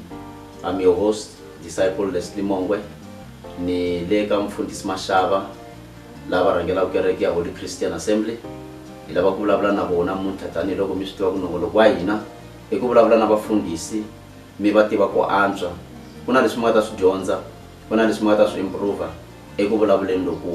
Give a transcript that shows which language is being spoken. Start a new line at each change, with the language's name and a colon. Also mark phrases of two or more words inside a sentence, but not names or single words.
English: I'm your host, Disciple Leslie Mongwe.
Tsonga: Ni le ka mfundhisi Mashava lava rhangela kereke ya Holy Christian Assembly. Hi lava ku vulavula na vona muntlha tani loko mi swi tiva ku nongonoko wa hina i ku vulavula na vafundhisi mi va tiva ku antswa. Ku na leswi mi nga ta swi dyondza, ku na leswi mi nga ta swi improve eku vulavuleni lokuwa.